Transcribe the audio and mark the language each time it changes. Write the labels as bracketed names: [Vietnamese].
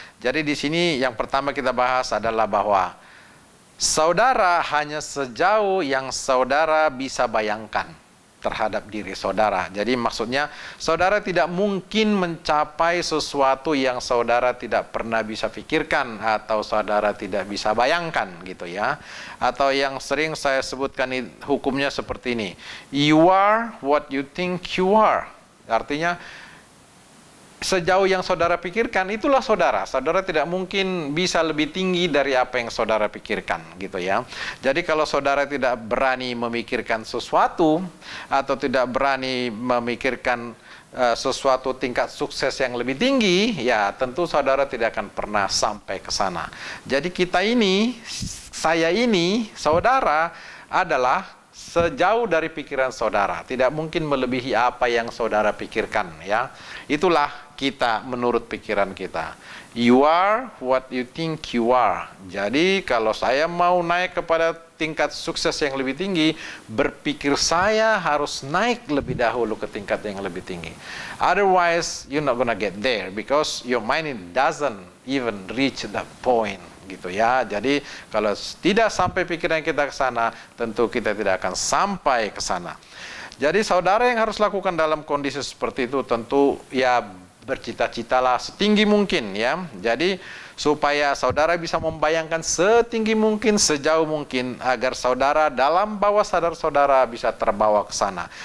[Indonesian] Jadi di sini yang pertama kita bahas adalah bahwa saudara hanya sejauh yang saudara bisa bayangkan terhadap diri saudara. Jadi maksudnya saudara tidak mungkin mencapai sesuatu yang saudara tidak pernah bisa pikirkan atau saudara tidak bisa bayangkan gitu ya. Atau yang sering saya sebutkan hukumnya seperti ini. [English] You are what you think you are. [Indonesian] Artinya sejauh yang saudara pikirkan, itulah saudara. Saudara tidak mungkin bisa lebih tinggi dari apa yang saudara pikirkan, gitu ya. Jadi kalau saudara tidak berani memikirkan sesuatu, atau tidak berani memikirkan sesuatu tingkat sukses yang lebih tinggi, ya tentu saudara tidak akan pernah sampai ke sana. Jadi kita ini, saya ini, saudara adalah sejauh dari pikiran saudara. Tidak mungkin melebihi apa yang saudara pikirkan, ya. Itulah kita menurut pikiran kita. [English] You are what you think you are. [Indonesian] Jadi kalau saya mau naik kepada tingkat sukses yang lebih tinggi, berpikir saya harus naik lebih dahulu ke tingkat yang lebih tinggi. [English] Otherwise, you're not gonna get there because your mind doesn't even reach that point. [Indonesian] Gitu ya. Jadi kalau tidak sampai pikiran kita ke sana, tentu kita tidak akan sampai ke sana. Jadi saudara yang harus lakukan dalam kondisi seperti itu tentu ya bercita-citalah setinggi mungkin ya. Jadi supaya saudara bisa membayangkan setinggi mungkin, sejauh mungkin, agar saudara dalam bawah sadar saudara bisa terbawa ke sana.